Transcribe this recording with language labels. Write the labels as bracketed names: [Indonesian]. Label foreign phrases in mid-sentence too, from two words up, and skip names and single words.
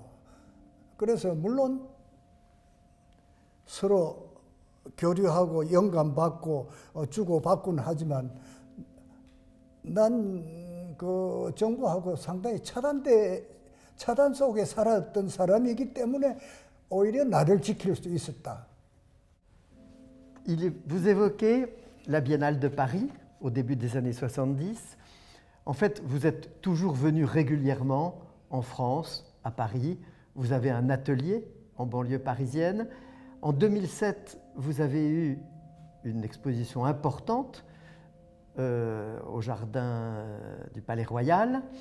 [Korean] 그래서 물론 서로 교류하고 영감받고 주고받고는 하지만 난 그 정부하고 상당히 차단 속에 살았던 사람이기 때문에 오히려 나를 지킬 수 있었다. [French] Vous évoquez la Biennale de Paris au début des années 70. En fait, vous êtes toujours venu régulièrement en France, à Paris. Vous avez un atelier en banlieue parisienne. En 2007, vous avez eu une exposition importante au jardin du Palais Royal.